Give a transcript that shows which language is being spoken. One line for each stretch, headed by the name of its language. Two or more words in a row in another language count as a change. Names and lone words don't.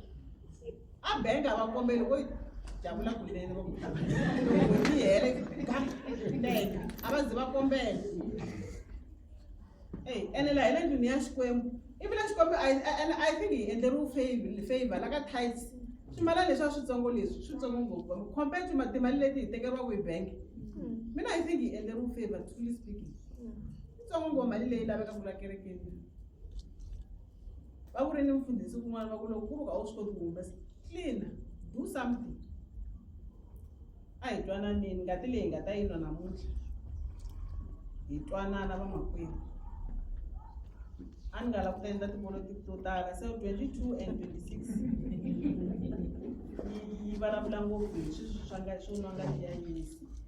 Tsonga: A bank a va kombeli wo jabula kunene va ku loko yi hele bank a va zi va kombela. Ene la hi le ndlwini ya Xikwembu ivi na Xikwembu
English: I think
Tsonga: hi endleriwe favor la ka tithes. Swimala leswi a switsongo leswi switsongo ngopfu
English: compared to
Tsonga: timali leti hi tekeriwaka hi bank. Mina
English: I think
Tsonga: hi endleriwe favor
English: truly speaking.
Tsonga: Switsongo ngopfu mali leyi laveka ku la kerekeni. va ku ri ni mfundhisi kun'wana va ku loko ku ri ka u swi koti ku humesa clean,
English: do something.
Tsonga: A hi twananeni, ngati leyi hi nga ta yi nwa namuntlha hi twanana vamakwerhu. A ni nga lava ku ta endla tipolotiki to tala, se 22 and 26 yi vulavula ngopfu hi swilo swo nwa ngati ya Yesu.